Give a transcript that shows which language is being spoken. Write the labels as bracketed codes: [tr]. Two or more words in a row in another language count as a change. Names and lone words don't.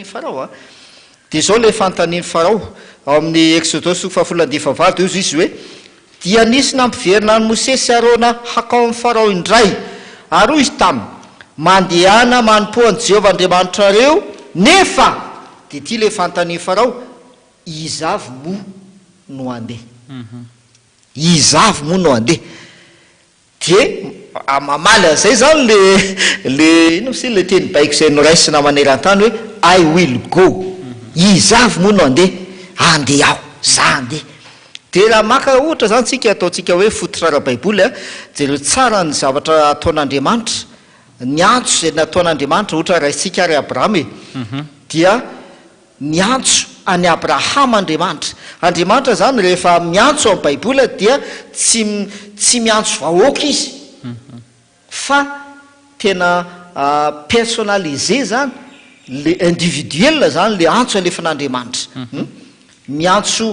[mg] farao dia zao le fantanin'ny farao ao amin'ny exodosy toko 10:5 dia izy hoe dia nisy nampiverina ny Mosesy Arona hakao amin'ny farao indray ary hoy izy taminy mandehana manompo an'i Jehovah Andriamanitra reo nefa dia ty le fantanin'ny farao izavy moa no andeha izavy moa no andeha dia mamaly an'izay zany le ino sy le teny baiko zay noraisina maneran-tany hoe [en] I will go [mg] izavy moa no andeha aho za andeha dia raha maka ohatra zany tsika ataontsika hoe fototra ara-baiboly jereo tsara ny zavatra ataon'Andriamanitra ny antso zay nataon'Andriamanitra ohatra raisitsika ary Abrahama dia ny antso any Abrahama Andriamanitra zany rehefa miantso amin'ny baiboly dia tsy miantso vahoaka izy fa tena personnalisé zany le individuel zany le antso alefan'Andriamanitra miantso